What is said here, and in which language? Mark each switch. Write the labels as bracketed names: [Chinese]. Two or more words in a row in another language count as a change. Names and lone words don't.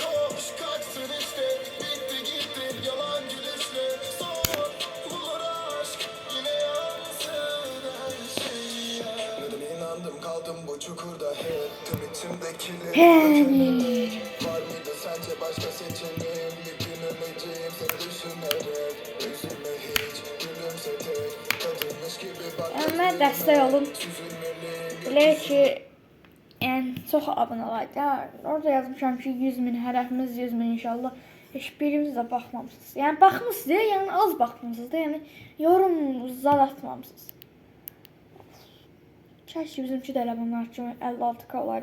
[Turkish] Kaldım bu çukurda hep içimdekiler. Var mıydı sence başka seçeneğim? Bir gün öleceğim seni düşünerek. Üzülme hiç, gülümse tek. Kadınmış gibi bak. [Azerbaijani] Mən dəstək olun. Belə ki, çox abunə olaydı. Orada yazmışam ki 100.000 hədəfimiz 100.000 inşallah. Heç birimiz də baxmamışsınız. Yəni baxmışsınız, yəni az baxmısınız da, yəni yorum zad atmamışsınız. Keşke bizimki də elə bunlar kimi 56K olardı.